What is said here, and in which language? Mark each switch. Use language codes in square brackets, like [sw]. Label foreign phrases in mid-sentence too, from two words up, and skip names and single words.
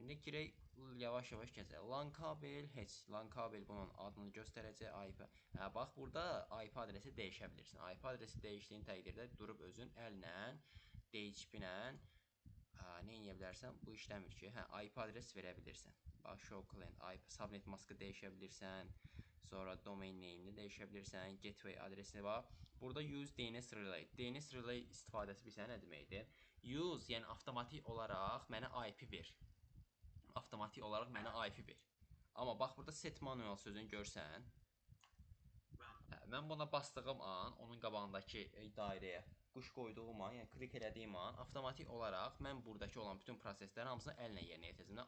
[az] İndi girək yavaş-yavaş gəzək. LAN kabel heç. LAN kabel bunun adını göstərəcək. IP. Hə, bax burada IP adresi dəyişə bilirsən. IP adresi dəyişdiyin təqdirdə durub özün əllə, DHCP-lə nə edə bilərsən? Bu işləmir ki, hə, IP adres verə bilirsən. Bax, [en] show client IP, [az] subnet maskı dəyişə bilirsən. Sonra [en] domain name- [az] ni dəyişə bilirsən. Gateway adresini bax. Burada [en] use DNS relay. DNS relay [az] istifadəsi bilirsən nə deməkdir? Use, yəni avtomatik olaraq mənə IP ver. Avtomatik olaraq mənə IP ver. Amma bax burada [en] set manual [az] sözünü görsən. Mən buna bastığım an, onun qabağındakı dairəyə quş qoyduğum an, yəni klik elədiyim an, avtomatik olaraq mən buradakı olan bütün proseslərin hamısını əllə yerinə yetirəcəm.